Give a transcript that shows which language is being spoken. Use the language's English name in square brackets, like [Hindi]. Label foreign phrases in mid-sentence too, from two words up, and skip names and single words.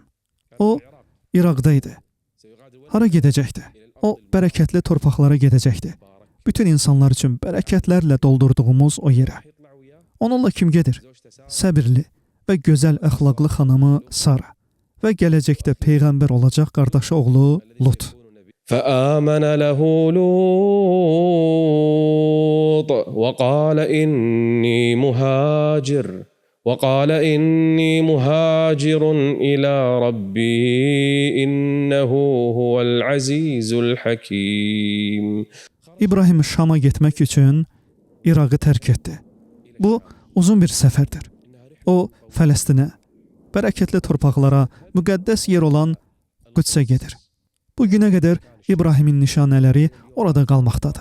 [Azerbaijani] O, İraqda idi. Hara gedəcəkdi? O, bərəkətli torpaqlara gedəcəkdi. bütün insanlar üçün bərəkətlərlə doldurduğumuz o yerə. Onunla kim gedir? Səbirli və gözəl əxlaqlı xanımı Sara və gələcəkdə peyğəmbər olacaq qardaşı oğlu Lut. [Arabic] فآمن له لوط وقال إني مهاجر إلى ربي إنه هو العزيز الحكيم. [Azerbaijani] İbrahim Şam'a getmək üçün İraqı tərk etdi. Bu uzun bir səfərdir. O Fələstinə, bərəkətli torpaqlara, müqəddəs yer olan Qüdsə gedir. Bu günə qədər İbrahimin nişanələri orada qalmaqdadır.